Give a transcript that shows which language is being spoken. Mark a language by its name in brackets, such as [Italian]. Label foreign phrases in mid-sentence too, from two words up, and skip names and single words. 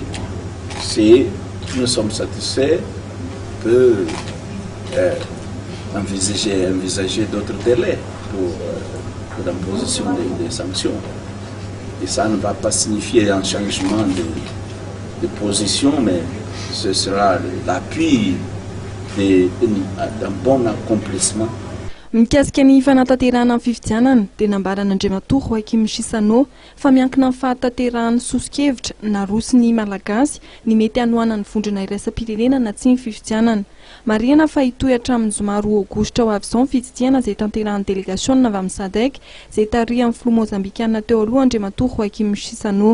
[French] Si nous sommes satisfaits, on peut envisager d'autres délais pour l'imposition des sanctions. Et ça ne va pas signifier un changement de position, mais ce sera l'appui d'un bon accomplissement. [Malagasy] Mikasika ny fanatanterahana amin'ny fifidianana dia nambaran'Andriamatora Joaquim Chissano fa miankina amin'ny fanatanterahana sosikevitra naroso ny malagasy ny mety hanohana ny vondrona iraisam-pirenena na tsy ny fifidianana. Marihana fa hitohy hatramin'ny zoma 2 aogositra ho avy izao ny fitsidiana izay tanterahan'ny délégation avy amin'ny SADC izay tarihan'ny filoha mozambikanina teo aloha Andriamatora Joaquim Chissano.